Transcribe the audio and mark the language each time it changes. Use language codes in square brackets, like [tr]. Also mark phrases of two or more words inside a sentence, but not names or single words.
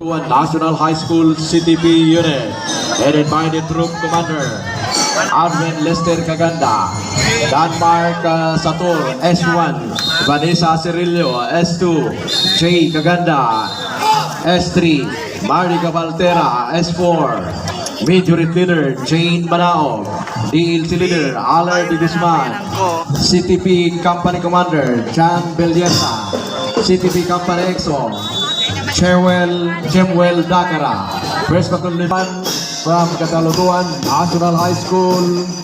[en] National High School CTP Unit, headed by the Troop Commander Arvin Lester Caganda, Denmark Satur S1, Vanessa Cirillo S2, Jay Caganda S3, Marica Valtera S4, Major Leader Jane Banao, DLC Leader Alar de Guzman, CTP Company Commander John Belleza, CTP Company EXO Jemwell Dakara, First Battalion from Catalutuan National High School.